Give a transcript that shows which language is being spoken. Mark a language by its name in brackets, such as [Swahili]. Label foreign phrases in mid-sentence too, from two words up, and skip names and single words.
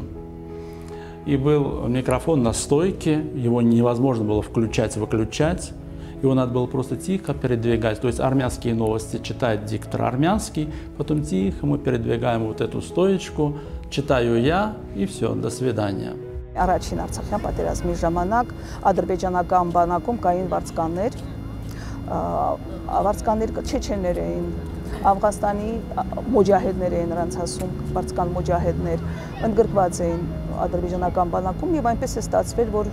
[Russian] И был микрофон на стойке, его невозможно было включать-выключать, его надо было просто тихо передвигать. То есть армянские новости читает диктор армянский, потом тихо мы передвигаем вот эту стоечку, читаю я, и все, до свидания. [Armenian] Առաջին Արցախյան պատերազմի ժամանակ ադրբեջանական բանակում կային վարձկաններ չեչեններ էին, Աֆղանստանի մոջահեդներ էին նրանց ասում, վարձկան մոջահեդներ, ընդգրկված էին ադրբեջանական բանակում եւ այնպես է ստացվել, որ